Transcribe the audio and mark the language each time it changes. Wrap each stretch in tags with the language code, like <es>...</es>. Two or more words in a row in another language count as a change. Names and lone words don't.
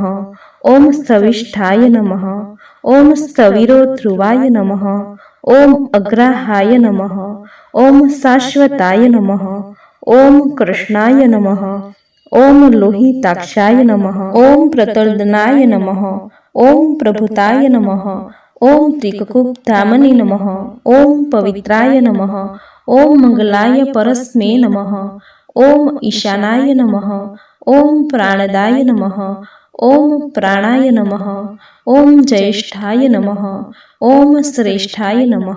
<sa>ઓમ સ્થવિષ્ઠાય નમઃ. ઓમ સ્થવિરો ધ્રુવાય નમઃ. ઓમ અગ્રાહાય નમઃ. ઓમ શાશ્વતાય નમઃ. ઓમ કૃષ્ણાય નમઃ. ઓમ લોહિતાક્ષાય નમઃ. ઓમ પ્રતર્દનાય નમઃ. ઓમ પ્રભુતાય નમઃ. ओम त्रिककुब्धामने नमः। ओम पवित्राय नमः। ओम मंगलाय परस्मै नमः। ओम ईशानाय नमः। ओम प्राणदाय नमः। ओम प्राणाय नमः। ओम ज्येष्ठाय नमः। ओम श्रेष्ठाय नमः।</sa>